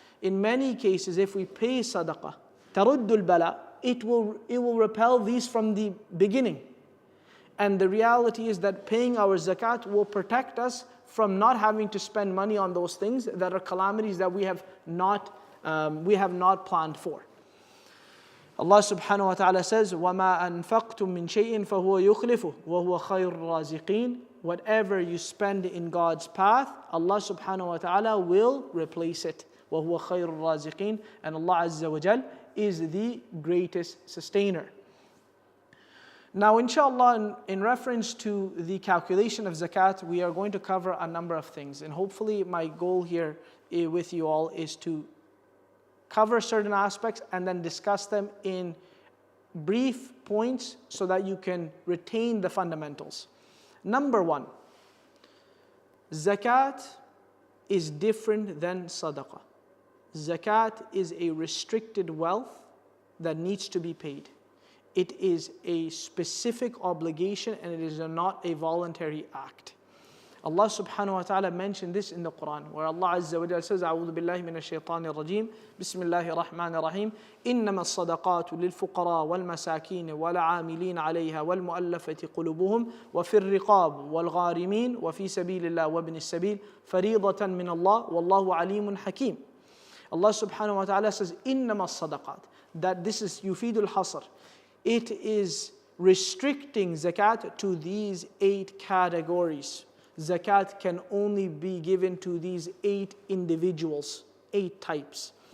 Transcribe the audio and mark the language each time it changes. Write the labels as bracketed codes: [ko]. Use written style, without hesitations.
[en] In many cases, if we pay sadaqah, taruddul bala, it will repel these from the beginning. And the reality is that paying our zakat will protect us from not having to spend money on those things that are calamities that we have not planned for. Allah subhanahu wa ta'ala says, [ar] وَمَا أَنفَقْتُم مِّن شَيْءٍ فَهُوَ يُخْلِفُهُ وَهُوَ خَيْرُ الرَّازِقِينَ. [en] Whatever you spend in God's path, Allah subhanahu wa ta'ala will replace it. [ar] وَهُوَ خَيْرُ الرَّازِقِينَ. [en] And Allah Azza wa Jal is the greatest sustainer. Now inshallah, in reference to the calculation of zakat, we are going to cover a number of things. And hopefully my goal here with you all is to cover certain aspects and then discuss them in brief points so that you can retain the fundamentals. Number one, zakat is different than sadaqah. Zakat is a restricted wealth that needs to be paid. It is a specific obligation and it is not a voluntary act. Allah subhanahu wa ta'ala mentioned this in the Quran, where Allah Azza wa Jalla says, [ar] أعوذ بالله من الشيطان الرجيم بسم الله الرحمن الرحيم إنما الصدقات للفقراء والمساكين والعاملين عليها والمؤلفة قلوبهم وفي الرقاب والغارمين وفي سبيل الله وابن السبيل فريضة من الله والله عليم حكيم. [en] Allah subhanahu wa ta'ala says, [ar] إنما الصدقات, [en] that this is yufidul hasr. It is restricting zakat to these 8 categories. Zakat can only be given to these 8 individuals, 8 types.